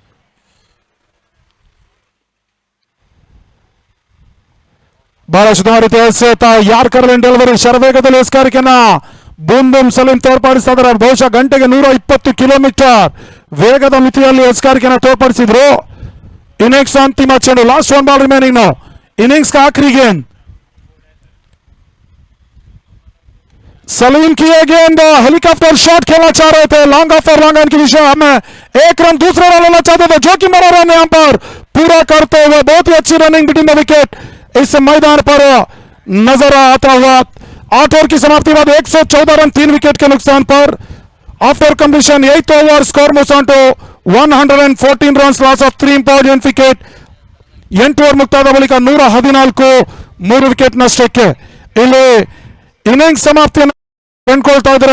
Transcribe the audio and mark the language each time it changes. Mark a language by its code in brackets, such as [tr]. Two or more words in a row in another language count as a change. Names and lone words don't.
[kn] ಬಹಳ ಸುಧಾರ ರೀತಿಯ ಎಸೆತ, [en] yorker delivery [kn] ಶರವೇಗದಲ್ಲಿ ಎಸ್ಕಾರಿಕೆಯನ್ನ ಬೂಮ್ ಬೂಮ್ ಸಲೀಂ ತೋರ್ಪಡಿಸ್ತಾ ಇದ್ದಾರೆ. ಬಹುಶಃ ಗಂಟೆಗೆ 120 ಕಿಲೋಮೀಟರ್ ವೇಗದ ಮಿತಿಯಲ್ಲಿ ಎಸ್ಕಾರಿಕೆಯನ್ನ ತೋರ್ಪಡಿಸಿದ್ರು. ಇನ್ನಿಂಗ್ಸ್ ಅಂತಿಮ ಚೆಂಡು, [en] last 1 ball remaining now. [hi] ಇನ್ನಿಂಗ್ಸ್ का आखिरी गेंद, सलीम की ये गेंद [en] helicopter shot [hi] खेलना चाह रहे थे, [en] long off [hi] और [en] long on [hi] की दिशा में 1 रन दूसरा रन लेना चाहते थे, जो कि मारा रन यहां पर पूरा करते हुए बहुत ही अच्छी [en] running between the wicket [hi] इस मैदान पर नजर आता हुआ. 8 ओवर की समाप्ति बाद 114 रन 3 विकेट के नुकसान पर. [en] after completion 8th over score moves on to 114 run, loss of 3 important wicket. [kn] 8 ಓವರ್ ಮುಕ್ತಾದ ಬಳಿಕ 114 3 ವಿಕೆಟ್ ನಷ್ಟಕ್ಕೆ ಇಲ್ಲಿ ಇನ್ನಿಂಗ್ಸ್ ಸಮಾಪ್ತಿಯನ್ನು ಕಂಡುಕೊಳ್ತಾ ಇದ್ದಾರೆ.